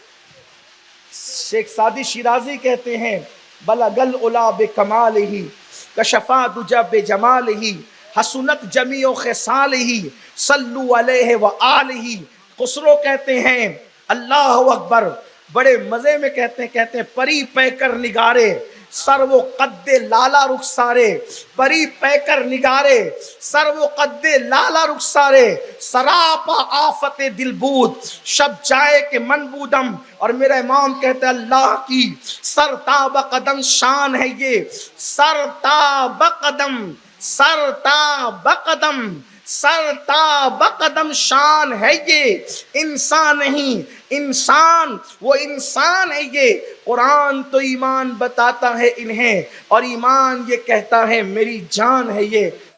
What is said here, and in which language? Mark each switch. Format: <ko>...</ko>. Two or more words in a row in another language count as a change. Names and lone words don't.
<ur>شیخ سعدی شیرازی کہتے ہیں</ur> <ar>بلغ العلا بکمالہ کشفا دجی بجمالہ حسنت جمیع خصالہ صلوا علیہ وآلہ۔</ar> <ur>خسرو کہتے ہیں اللہ اکبر، بڑے مزے میں کہتے ہیں</ur> <fa>پری پے کر نگارے سر و قد لالا رخسارے، پری پے کر نگارے سر و قد لالا رخسارے، سراپا آفت دل بود شب جائے کہ من بودم۔</fa> <ur>اور میرا امام کہتے ہیں اللہ کی سر تاب قدم شان ہے یہ، سر تاب قدم، سر تاب قدم، سر تاب قدم شان ہے یہ، انسان نہیں انسان، وہ انسان ہے یہ۔ قرآن تو ایمان بتاتا ہے انہیں اور ایمان یہ کہتا ہے میری جان ہے یہ۔</ur>